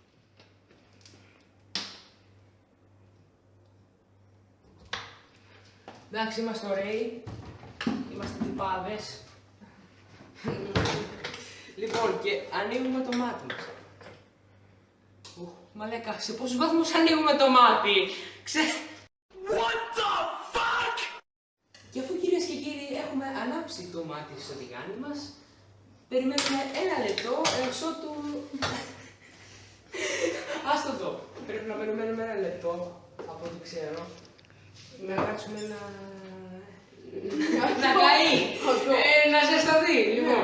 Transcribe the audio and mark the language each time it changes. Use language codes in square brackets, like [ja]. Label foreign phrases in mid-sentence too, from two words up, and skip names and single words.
[el] Εντάξει, είμαστε ωραίοι, είμαστε τυπάδες. Λοιπόν, και ανοίγουμε το μάτι μας. Μαλάκα, σε πόσους βαθμούς ανοίγουμε το μάτι? [en] What the fuck! [el] Και αφού κυρίες και κύριοι έχουμε ανάψει το μάτι στο τηγάνι μας, περιμένουμε 1 λεπτό έως ότου... Άστο εδώ. Πρέπει να περιμένουμε 1 λεπτό, από ό,τι ξέρω. Να κάτσουμε να καεί, να ζεσταθεί, λοιπόν.